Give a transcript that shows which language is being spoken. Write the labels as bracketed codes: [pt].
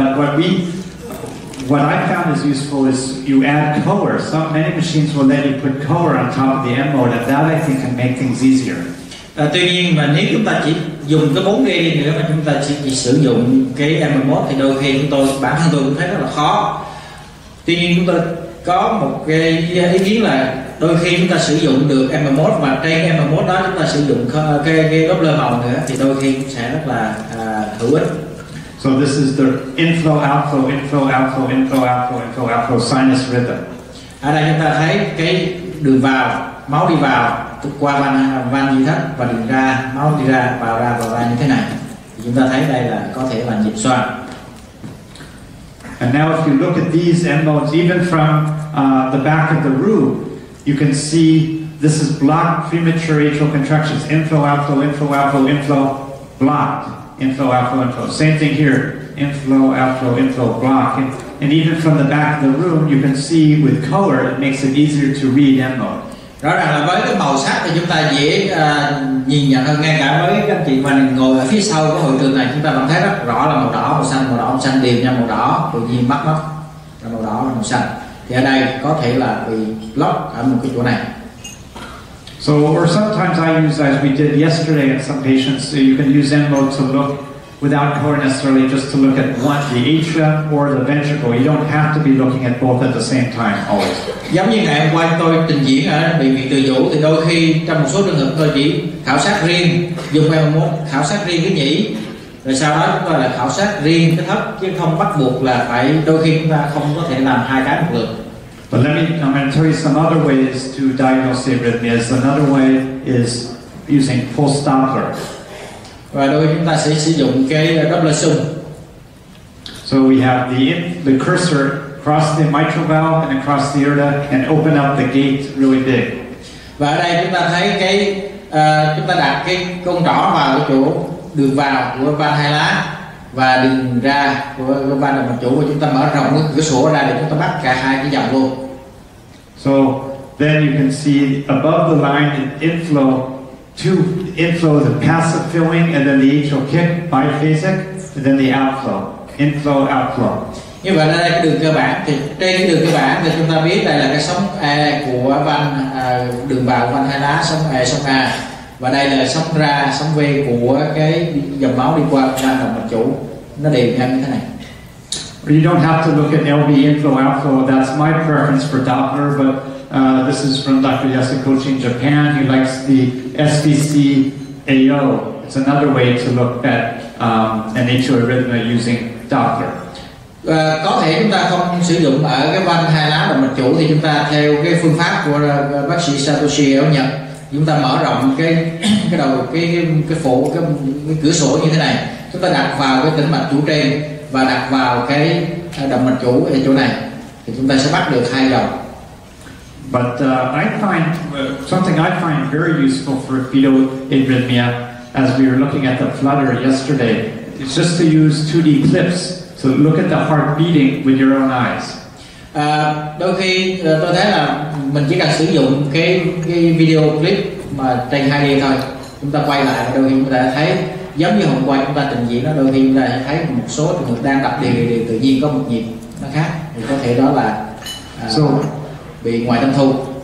[en] But what I found is useful is you add color. Many machines will let you put color on top of the M mode, and that I think can make things easier. [vi] Tuy nhiên mà nếu chúng ta chỉ dùng cái 4D đi nữa mà chúng ta chỉ sử dụng cái M1 thì đôi khi bản thân tôi cũng thấy rất là khó. Tuy nhiên chúng tôi có một cái ý kiến là đôi khi chúng ta sử dụng được M1 và trên M1 đó chúng ta sử dụng cái Doppler màu nữa thì đôi khi cũng sẽ rất là hữu ích. [en] So this is the inflow, outflow, inflow, outflow, inflow, outflow, inflow, outflow sinus rhythm. [vi] Ở đây chúng ta thấy cái đường vào, máu đi vào qua van duy thất, và đường ra, máu đi ra vào ra như thế này. Thì chúng ta thấy đây là có thể là nhịp xoang. [en] And now if you look at these M modes, even from the back of the room, you can see this is blocked premature atrial contractions. Inflow, outflow, inflow, outflow, inflow, blocked. Inflow, outflow, inflow. Same thing here. Inflow, outflow, inflow, block. And even from the back of the room, you can see with color, it makes it easier to read M mode. [vi] Rõ ràng là với cái màu sắc thì chúng ta dễ nhìn nhận hơn, ngay cả với các anh chị mà ngồi ở phía sau của hội trường này, chúng ta vẫn thấy rất rõ là màu đỏ, màu xanh, màu xanh đều nhau màu đỏ, tự nhiên bắt là màu đỏ và màu xanh. Thì ở đây có thể là bị lock ở một cái chỗ này. [en] So, or sometimes I use, as we did yesterday in some patients, so you can use M mode to look without color necessarily, just to look at the atrium or the ventricle. You don't have to be looking at both at the same time always. [vi] Giống như ngày hôm qua tôi trình diễn ở bệnh viện Từ Dũ, thì đôi khi trong một số trường hợp tôi chỉ khảo sát riêng, dùng M1 khảo sát riêng cái nhĩ, rồi sau đó chúng ta là khảo sát riêng cái thấp, chứ không bắt buộc là phải, đôi khi chúng ta không có thể làm hai cái một lượt. [en] But I'm going to tell you some other ways to diagnose arrhythmias. Another way is using pulse Doppler. [vi] Và đôi chúng ta sẽ sử dụng cái Doppler xung. [en] So we have the cursor across the mitral valve and across the aorta and open up the gate really big. [vi] Và ở đây chúng ta thấy cái chúng ta đặt cái con trỏ vào cái chỗ đường vào của van hai lá và đường ra của van động mạch chủ, và chúng ta mở rộng cái cửa sổ ra để chúng ta bắt cả hai cái dòng luôn. [en] So then you can see above the line inflow, the passive filling, and then the atrial kick, biphasic, and then the outflow, inflow, outflow. [vi] Như vậy là đây cái đường cơ bản, thì trên cái đường cơ bản thì chúng ta biết đây là cái sóng E của van đường vào van hai lá, sóng E, sóng A, và đây là sóng ra, sóng V của cái dòng máu đi qua van động mạch chủ, nó đều nhau như thế này. [en] You don't have to look at LV inflow, outflow. That's my preference for Doppler, but this is from Dr. Yasukochi in Japan. He likes the SVC AO. It's another way to look at an atrial arrhythmia using Doppler. [vi] Có thể chúng ta không sử dụng ở cái van hai lá động mạch chủ, thì chúng ta theo cái phương pháp của bác sĩ Satoshi ở Nhật, chúng ta mở rộng cái đầu cái phổ cái cửa sổ như thế này, chúng ta đặt vào cái tĩnh mạch chủ trên và đặt vào cái động mạch chủ ở chỗ này, thì chúng ta sẽ bắt được hai dòng. [en] But I find something I find very useful for fetal arrhythmia, as we were looking at the flutter yesterday, is just to use 2D clips. So look at the heart beating with your own eyes. [vi] Đôi khi tôi thấy là mình chỉ cần sử dụng cái video clip mà trên 2D thôi, chúng ta quay lại đôi khi chúng ta thấy giống như hôm qua chúng ta trình diễn đó, đôi khi chúng ta thấy một số trường hợp đang đập đều tự nhiên có một nhịp nó khác, thì có thể đó là bị ngoại tâm thu.